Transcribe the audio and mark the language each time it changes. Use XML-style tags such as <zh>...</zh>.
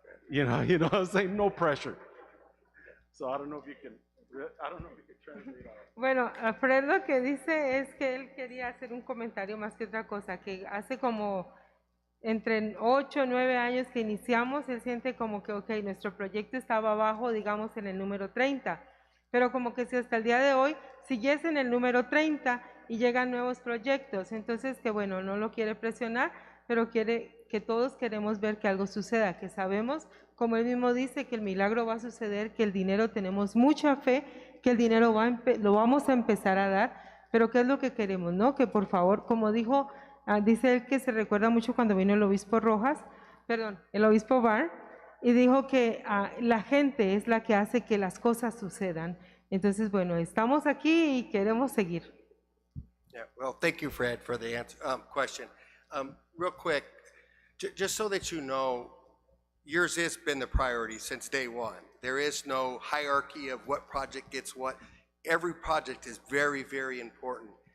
<en>You know what I'm saying? No pressure. So I don't know if you can translate all.</en> <es>Bueno, Fred lo que dice es que él quería hacer un comentario más que otra cosa, que hace como entre 8 o 9 años que iniciamos, él siente como que, ok, nuestro proyecto estaba abajo, digamos, en el número 30, pero como que si hasta el día de hoy siguiese en el número 30 y llegan nuevos proyectos, entonces que bueno, no lo quiere presionar, pero quiere que todos queremos ver que algo suceda, que sabemos, como él mismo dice, que el milagro va a suceder, que el dinero, tenemos mucha fe, que el dinero lo vamos a empezar a dar, pero ¿qué es lo que queremos? ¿No? Que por favor, como dijo, dice él que se recuerda mucho cuando vino el obispo Rojas, el obispo Barr, y dijo que la gente es la que hace que las cosas sucedan. Entonces, bueno, estamos aquí y queremos seguir.</es> <en>Yeah, well, thank you, Fred, for the answer, question. Real quick, just so that you know, yours has been the priority since day one. There is no hierarchy of what project gets what. Every project is very, very important.</en>